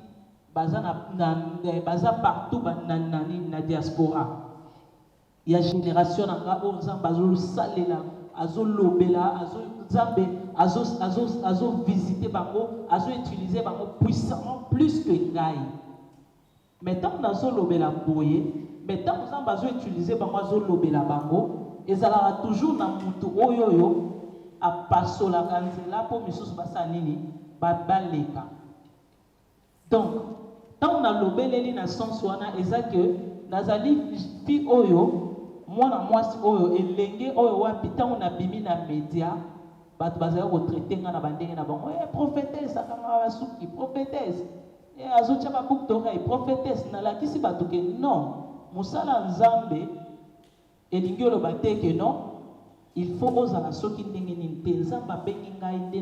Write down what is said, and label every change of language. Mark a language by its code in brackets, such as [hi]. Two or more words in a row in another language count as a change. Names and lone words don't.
[ln] baza partout na diaspora ya génération na ngai oyo nzambe azosalela azolobela nzambe azovisite bango azoutilize bango [fr] puissamment plus que [ln] ngai [fr] Mais tant que nous [ln] lobela boye, [fr] mais tant que nous utiliser [ln] bango lobela bango, ezalaka toujours na mutu oyoyo a pasola kanzela po misusu basanini babaleka. [fr] Donc tant on a [ln] lobeleli na sens wana eza que nazali fi oyo mwana mwasi oyo elenge oyo wapi [fr] tant on a [ln] bimi na média bato bazali kotraite nga na bandenge na bango prophétesse akanga basuki prophétesse azotia babuku torai prophétesse nalakisi bato [fr] ke non [ln] mosala nzambe elingi oloba te [fr] ke non il faut [ln] ozala soki ndenge nini te nzambe abengi ngai nde